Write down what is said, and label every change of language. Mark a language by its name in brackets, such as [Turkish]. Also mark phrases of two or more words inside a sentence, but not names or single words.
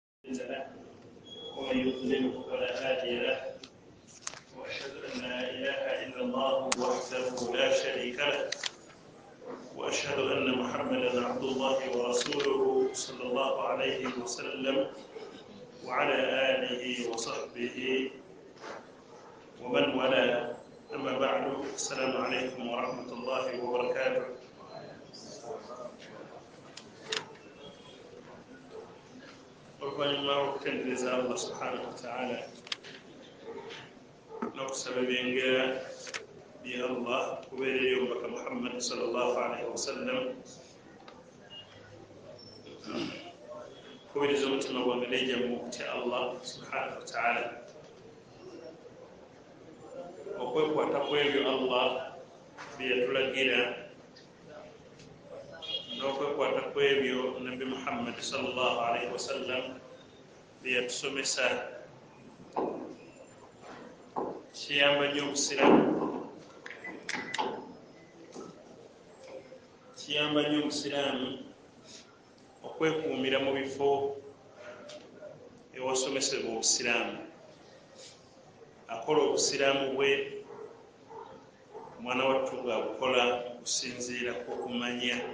[Arabic] له ومن يضلله فلا هادي له واشهد ان لا اله الا الله وحده لا شريك له واشهد ان محمدا عبد الله ورسوله صلى الله عليه وسلم وعلى اله وصحبه ومن والاه. اما بعد، السلام عليكم ورحمه الله وبركاته. [Ganda] oluvannyuma lw'okutendereza [Arabic] الله سبحانه وتعالى [Ganda] n'okusaba ebyengera bya Allah kubeerera omubaka Muhammad [Arabic] صلى الله عليه وسلم, [Ganda] kubiriza omutima gwange nejjamu okutya [Arabic] الله سبحانه وتعالى, [Ganda] okwekwata ku ebyo Allah bye yatulagira n'okwekwata ku ebyo Nabbi Muhammad [Arabic] صلى الله عليه وسلم [Ganda] bye yatusomesa. Kiyamba nnyo Omusiraamu okwekuumira mu bifo ewasomesebwa Obusiraamu, akola Obusiraamu bwe omwana wattu bw'abukola okusinziira ku kumanya.